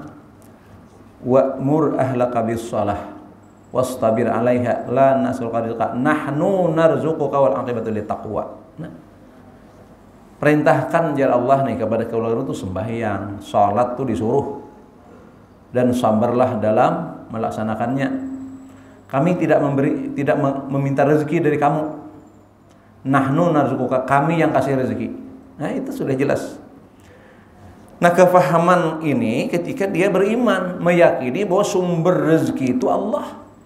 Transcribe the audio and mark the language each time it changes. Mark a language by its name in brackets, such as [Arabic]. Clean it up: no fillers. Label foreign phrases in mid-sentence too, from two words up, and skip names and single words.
[Arabic] وأمر أهلك بالصلاة واصطبر عليها لا نسألك رزقا نحن نرزقك والعاقبة للتقوى. [Banjar] Nah, perintahkan jar Allah nih kepada keluarga itu sembahyang, salat tuh disuruh dan sabarlah dalam melaksanakannya. [Indonesian] Kami tidak meminta rezeki dari kamu. [Arabic] نحن نرزقك, [Indonesian] kami yang kasih rezeki. Nah, itu sudah jelas. Nah, kefahaman ini ketika dia beriman, meyakini bahwa sumber rezeki itu Allah.